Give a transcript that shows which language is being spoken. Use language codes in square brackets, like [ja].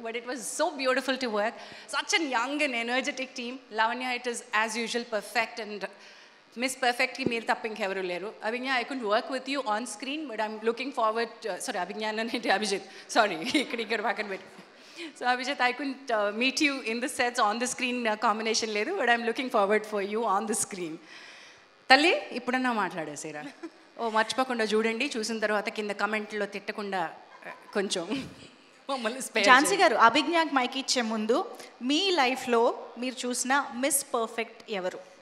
[en] But it was so beautiful to work. Such an young and energetic team. Lavanya, it is as usual perfect, and miss పర్ఫెక్ట్కి [te] మీరు తప్ప ఇంకెవరూ లేరు. [en] Abhigna, I could work with you on screen, but I'm looking forward. Sorry, Abhigna అంటే Abhijit, sorry, [te] ఇక్కడ పక్కన పెట్టి. [en] So Abhijit, I couldn't meet you in the sets on the screen combination లేదు, but I'm looking forward for you on the screen. [te] తల్లి, ఇప్పుడన్నా మాట్లాడేసేరా. మర్చిపోకుండా చూడండి. చూసిన తర్వాత కింద కమెంట్లో తిట్టకుండా కొంచెం మమ్మల్ని స్పేర్. ఝాన్సీ గారు, అభిజ్ఞాకి మైక్ ఇచ్చే ముందు మీ లైఫ్లో మీరు చూసిన మిస్ పర్ఫెక్ట్ ఎవరు?